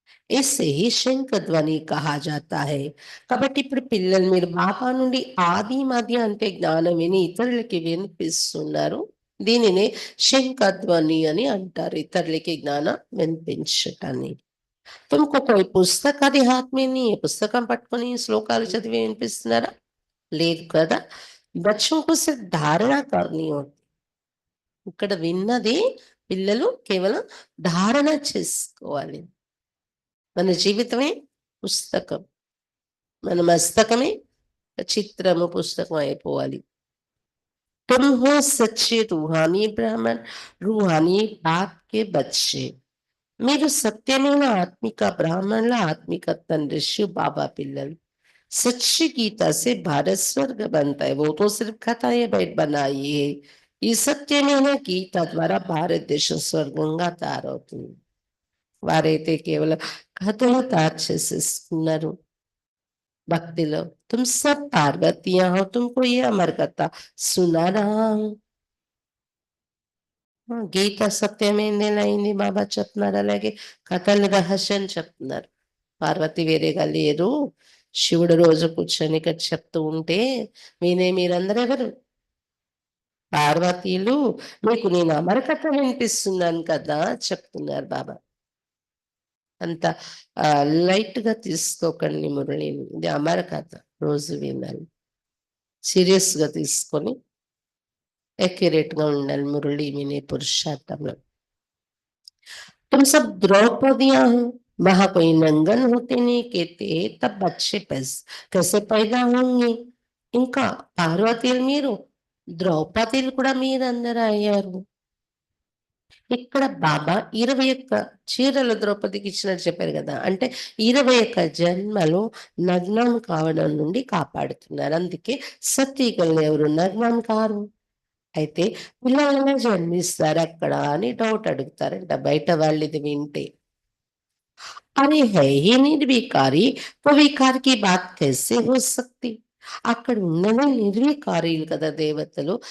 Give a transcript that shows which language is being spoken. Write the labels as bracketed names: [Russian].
[Hindi] ఇస్సే శంఖ ధ్వని కహా జాతా హై. [Telugu] కాబట్టి ఇప్పుడు పిల్లలు మీరు బాబా నుండి ఆది మధ్య అంటే జ్ఞానం విని ఇతరులకి వినిపిస్తున్నారు. దీనినే శంఖధ్వని అని అంటారు. ఇతరులకి జ్ఞానం వినిపించటాన్ని. [Hindi] తుమ్‌కో కోయి పుస్తక్ అది హాత్ మే నహీ హై. [Telugu] పుస్తకం పట్టుకొని శ్లోకాలు చదివి వినిపిస్తున్నారా? లేదు కదా! [Hindi] బచ్చోं को सिर्फ धारणा करनी होती. [Telugu] ఇక్కడ విన్నది పిల్లలు కేవలం ధారణ చేసుకోవాలి. మన జీవితమే పుస్తకం. మన మస్తకమే చిత్రము, పుస్తకం అయిపోవాలి. [Hindi] तुम हो सच्चे रूहानी ब्राह्मण, रूहानी बाप के बच्चे. [Telugu] మీరు సత్యమైన ఆత్మిక బ్రాహ్మణుల ఆత్మిక తండ్రి శివ్ బాబా పిల్లలు. [Hindi] सच्ची गीता से भारत स्वर्ग बनता है. वो तो सिर्फ कथाएं बैठ बनाई है. [Telugu] ఈ సత్యమైన గీత ద్వారా భారతదేశం స్వర్గంగా తయారవుతుంది. వారైతే కేవలం కథలు తయారు చేసేసుకున్నారు భక్తిలో. [Hindi] तुम सब पार्वतियां हो, तुमको ये अमर कथा सुना रहा हूं. [Telugu] గీత సత్యమైందేలా అయింది బాబా చెప్తున్నారు. అలాగే కథలు రహస్యం చెప్తున్నారు. పార్వతి వేరేగా లేరు. శివుడు రోజు కూర్చొని ఇక్కడ చెప్తూ ఉంటే వినే మీరందరూ ఎవరు? పార్వతీలు. మీకు నేను అమరకథ వినిపిస్తున్నాను కదా చెప్తున్నారు బాబా. అంత లైట్ గా తీసుకోకండి మురళిని. ఇది అమరకథ, రోజు వినాలి. సీరియస్ గా తీసుకొని एक्यूरेट గా ఉండాలి మురళి వినే పురుషార్థంలో. [Hindi] तुम सब द्रौपदियां हो, वहां कोई नंगन होते नहीं कहते, तब बच्चे कैसे पैदा होंगे. [Telugu] ఇంకా పార్వతీలు మీరు, ద్రౌపదీలు కూడా మీరందరూ అయ్యారు. ఇక్కడ బాబా 21 చీరలు ద్రౌపదికి ఇచ్చినట్టు చెప్పారు కదా. అంటే 21 జన్మలు నగ్నం కావడం నుండి కాపాడుతున్నారు. అందుకే సతీగలు ఎవరు నగ్నం కారు. అయితే పిల్లలనే జన్మిస్తారు అక్కడ అని డౌట్ అడుగుతారంట బయట వాళ్ళు ఇది వింటే. [Hindi] అరే హై హీ నిర్వికారి, तो विकार की बात कैसे हो सकती. [Telugu] అక్కడ ఉన్నదే నిర్వికారీలు కదా దేవతలు.